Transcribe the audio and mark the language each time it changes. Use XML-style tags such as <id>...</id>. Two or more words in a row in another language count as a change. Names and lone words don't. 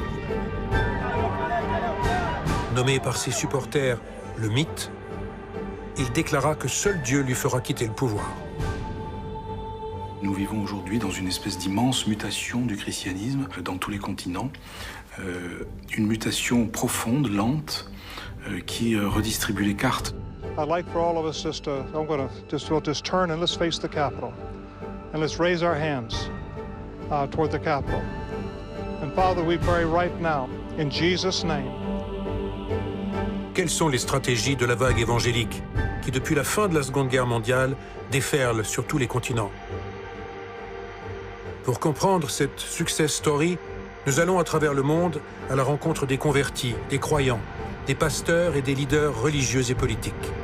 <fr>Nommé par ses supporters le mythe, il déclara que seul Dieu lui fera quitter le pouvoir. Nous vivons aujourd'hui dans une espèce d'immense mutation du christianisme dans tous les continents. Une mutation profonde, lente, qui redistribue les cartes.</fr> <en>I'd like for all of us we'll just turn and let's face the Capitol. And let's raise our hands toward the Capitol. And Father, we pray right now, in Jesus' name.</en> <fr>Quelles sont les stratégies de la vague évangélique qui, depuis la fin de la Seconde Guerre mondiale, déferle sur tous les continents? Pour comprendre cette</fr> <en>success story,</en> <fr>nous allons à travers le monde à la rencontre des convertis, des croyants, des pasteurs et des leaders religieux et politiques.</fr>